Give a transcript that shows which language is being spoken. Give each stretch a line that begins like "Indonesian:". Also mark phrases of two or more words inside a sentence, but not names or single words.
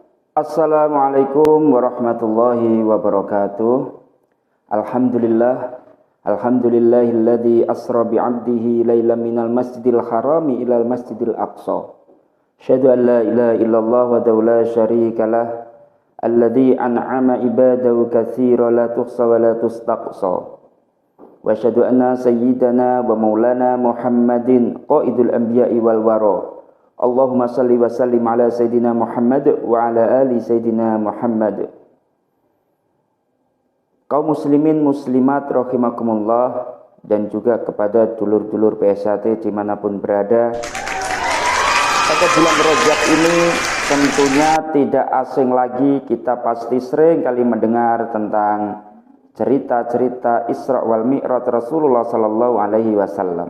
Arabic: السلام عليكم ورحمة الله وبركاته. الحمد لله الذي أسرى بعبده ليلا من المسجد الحرام إلى المسجد الأقصى. أشهد أن لا إله إلا الله ولا شريك له الذي أنعم عباده كثيرا لا تحصى ولا تستقصى. وأشهد أن سيدنا ومولانا محمد قائد الأنبياء والورى. اللهم صل وسلم على سيدنا محمد وعلى آل سيدنا محمد.
Indonesian: Kaum muslimin muslimat rahimakumullah, dan juga kepada dulur-dulur PSHT dimanapun berada, pada bulan Rajab ini tentunya tidak asing lagi, kita pasti sering kali mendengar tentang cerita-cerita Isra wal Mi'raj Rasulullah
Arabic: صلى الله عليه وسلم.